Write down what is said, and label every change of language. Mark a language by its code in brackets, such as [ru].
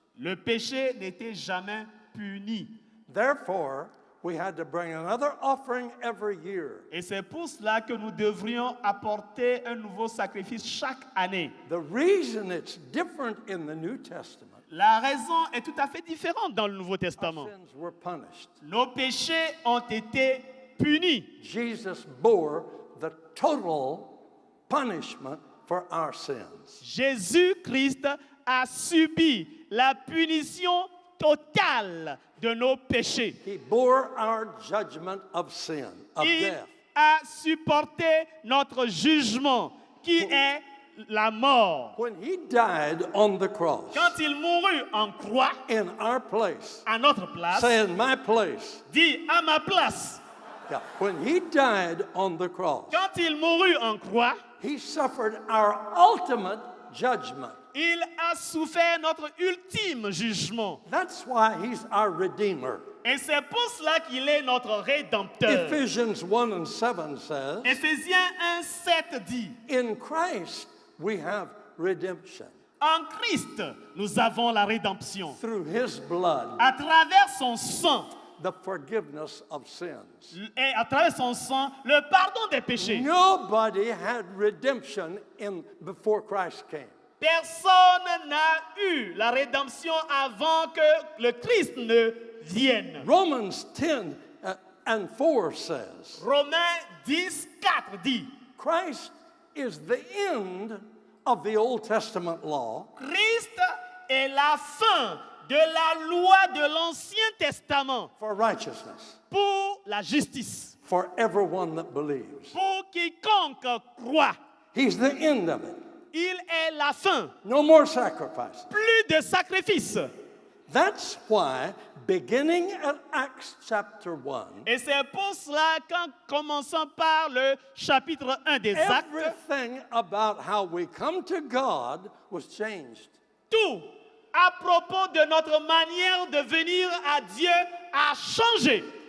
[fr] le péché n'était jamais puni. [en] Therefore, we had to bring another offering every year. [fr] Et c'est pour cela que nous devrions apporter un nouveau sacrifice chaque année. [en] The reason it's different in the New Testament, [fr] La raison est tout à fait différente dans le Nouveau [en] our [fr] Testament. [en] sins were punished. [fr] Nos péchés ont été punis. [en] Jesus bore the total punishment for our sins. [fr] Jésus-Christ a subi la punition totale de nos péchés. [en] He bore our judgment of sin, of [fr] Il [en] death. [fr] a supporté notre jugement, qui est la mort. [en] When he died on the cross, [fr] Quand il mourut en croix, [en] in our place, [fr] à notre place, [en] say in my place, [fr] dit à ma place. [en] yeah, when he died on the cross, [fr] Quand il mourut en croix, [en] he suffered our ultimate judgment. [fr] il a souffert notre ultime jugement. [en] That's why he's our Redeemer. [fr] Et c'est pour cela qu'il est notre Rédempteur. [en] Ephesians 1 and 7 says, [fr] Éphésiens 1:7 dit, [en] in Christ we have redemption [fr] en Christ, nous avons la rédemption. [en] through his blood, [fr] À travers son sang, [en] the forgiveness of sins. [fr] et à travers son sang, le pardon des péchés. [en] Nobody had redemption before Christ came. [fr] Personne n'a eu la rédemption avant que le Christ ne vienne. [en] Romans 10 and 4 says, [fr] Romains 10:4 dit, [en] Christ is the end of the Old Testament law [fr] Christ est la fin de la loi de l'Ancien Testament [en] for righteousness, [fr] pour la justice, [en] for everyone that believes. [fr] pour quiconque croit. [en] He's the end of it. [fr] Il est la fin. [en] No more sacrifices. [fr] Plus de sacrifices. [en] That's why, beginning at Acts chapter 1, [fr] Et c'est pour cela qu'en commençant par le chapitre 1 des Actes, [en] everything about how we come to God was changed. [fr] tout à propos de notre manière de venir à Dieu a changé.